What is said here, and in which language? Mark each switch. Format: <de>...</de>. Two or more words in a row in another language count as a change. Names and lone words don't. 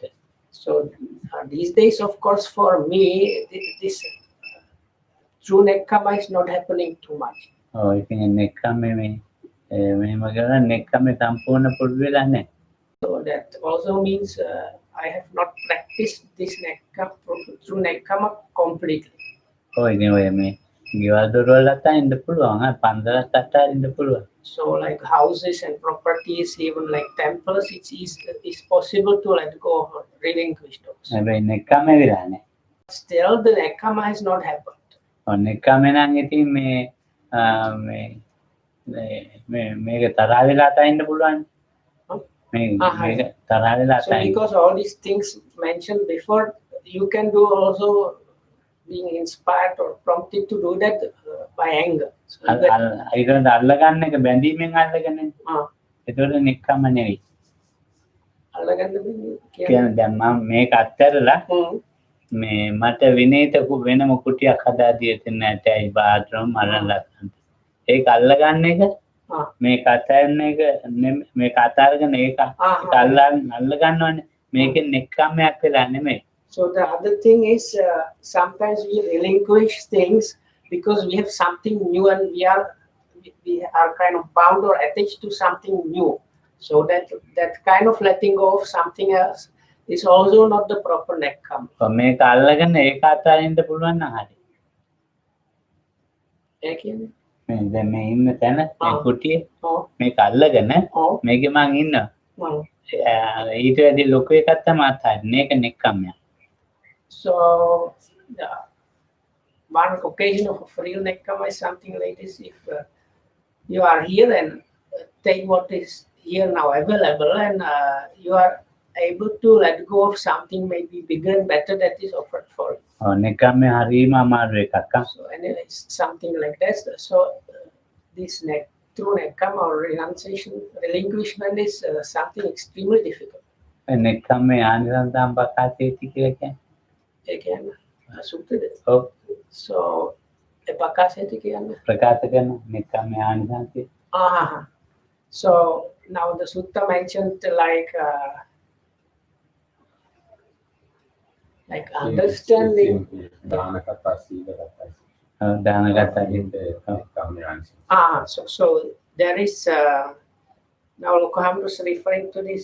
<en>So these days, of course, for me, this true nekkhamma is not happening too much.</en> <si>ඉතින් නෙක්ඛම්ම මේ මෙහෙම කරලා නෙක්ඛම්මේ සම්පූර්ණ පුරුදු වෙලා නැහැ.</si> <en>So that also means I have not practiced this nekkam through nekkama completely.</en> <si>ඔය ඉතින් ඔය මේ ගෙවල් දොරවල් අතරින්ද පුළුවන්. පන්සලත් අතරින්ද පුළුවන්.</si> <en>So like houses and properties, even like temples, it's possible to let go or relinquish those.</en> <si>හැබැයි නෙක්ඛම්මේ වෙලා නැහැ.</si> <en>Still, the nekkama has not happened.</en> <si>ඔය නෙක්ඛම්මේ නම් ඉතින් මේක තරහ වෙලා අතරින්ද පුළුවන්. මේක තරහ වෙලා</si> <en>So because all these things mentioned before, you can do also being inspired or prompted to do that by anger. So</en> <si>ඊට අල්ලගන්න එක බැඳීමෙන් අල්ලගන්නේ. ඒතකොට නෙක්ඛම්ම නෙවෙයි. අල්ලගන්න කියන්නේ දැන් මම මේක අත්හැරලා මේ මට විනීත වෙනම කුටියක් හදා දෙන්න නැතයි බාත්රූම් අල්ලලා. ඒක අල්ලගන්න එක මේක අත්හැරන එක මේක අතාරගෙන ඒක අල්ල ගන්නවනේ. මේකෙන් නෙක්ඛම්මයක් වෙලා නෙමෙයි.</si> <en>So the other thing is sometimes we relinquish things because we have something new and we are kind of bound or attached to something new. So that kind of letting go of something else is also not the proper nekkhamma.</en> <si>මේක අල්ලගෙන ඒක අතාරින්න පුළුවන් නම් හරි. ඒ කියන්නේ මේ දැන් මේ ඉන්න තැන මේ කුටිය මේක අල්ලගෙන මේකේ මං ඉන්නවා. ඊට වැඩි ලොකු එකක් තමයි අතාරින්න. ඒක නෙක්ඛම්මයක්.</si> <en>So one occasion of real nekkhamma is something like this. If you are here and take what is here now available and you are able to let go of something maybe bigger and better that is offered for you.</en> <si>නෙක්ඛම්මේ හරීම අමාරු එකක්.</si> <en>So anyway, something like that. So this through nekkhamma or renunciation, relinquishment is something extremely difficult.</en> <pi>නෙක්ඛම්මේ ආනිසංසම් පකාසේති</pi> <si>කියලා කියන්නේ. Again, සුත්තද? ඔව්. So epakaseti කියන්නේ ප්‍රකාශ කරන නෙක්ඛම්මේ ආනිසංසය.</si> <en>So now the sutta mentioned like understanding. So there is now Lokoham was referring to this.</en>